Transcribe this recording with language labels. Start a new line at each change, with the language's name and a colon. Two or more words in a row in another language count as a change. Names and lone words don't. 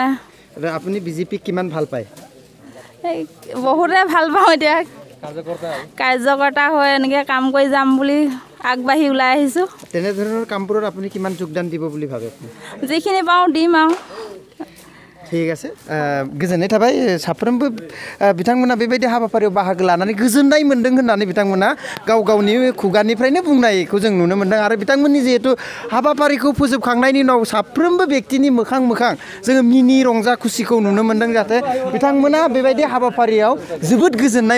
Assamese: আপুনি বিজেপিক কিমান ভাল পায় বহুতে ভাল পাওঁ এতিয়া কাৰ্যকৰ্তা হৈ এনেকৈ কাম কৰি যাম বুলি আগবাঢ়ি ওলাই আহিছোঁ তেনেধৰণৰ কামবোৰত আপুনি কিমান যোগদান দিব বুলি ভাবে যিখিনি পাওঁ দিম আৰু ঠিক আছে
Bodo: गोजोननाय थाबाय साफ्रोमबो बिथांमोना बेबायदि हाबाफारियाव बाहागो लानानै गोजोननाय मोन्दों होननानै बिथांमोना गाव गावनि खुगानिफ्रायनो बुंनायखौ जों नुनो मोन्दों आरो बिथांमोननि जिहेतु हाबाफारिखौ फोजोबखांनायनि उनाव साफ्रोमबो व्यक्तिनि मोखां मोखां जोङो मिनि रंजा खुसिखौ नुनो मोन्दों जाहाथे बिथांमोना बेबायदि हाबाफारियाव जोबोद गोजोननाय